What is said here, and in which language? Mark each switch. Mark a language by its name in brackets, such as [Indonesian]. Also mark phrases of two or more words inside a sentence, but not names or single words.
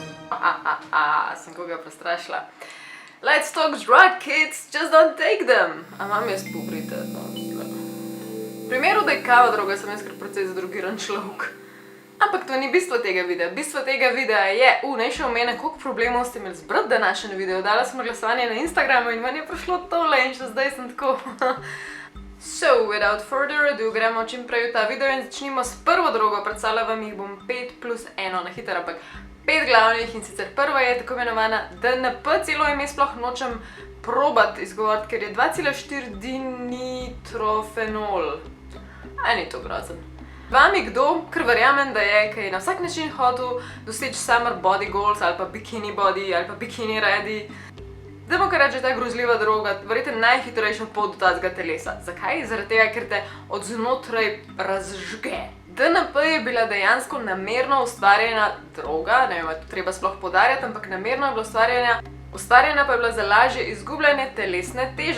[Slovenian] Sem koga prestrašila. [English] Let's talk drug, kids, just don't take them. [Slovenian] A imam jaz pubertet? V primeru, da je kava droga, sem jaz kar precej zadrogiran človek. Ampak to ni bistvo tega videa. Bistvo tega videa je, naj še omenim, koliko problemov ste imeli zbrati današnjem videu. Dala sem glasovanje na Instagramu in meni je prišlo tole in še zdaj sem tako. [English] So, without further ado, [Slovenian] gremo čim prej v ta video in začnimo s prvo drogo. Predstavila vam jih bom 5 plus 1 na hiter, ampak 5 glavnih in sicer prva je tako imenovana DNP, celo ime sploh nočem probati izgovoriti, ker je 2,4 dinitrofenol. Ni to grozen. Vam je kdo, ker verjamem, da je, ki je na vsak način hotel doseči [English] summer body goals [Slovenian] ali pa [English] bikini body [Slovenian] ali pa [English] bikini ready. [Slovenian] Dajmo kar reči, da je ta grozljiva droga, verjetno najhitrejša pot do tazga telesa. Zakaj? Zaradi tega, ker te od znotraj razžge. DNP je bila dejansko namerno ustvarjena droga, ne vem, to treba sploh poudarjati, ampak namerno je bila ustvarjena pa je bila za lažje izgubljanje telesne teže.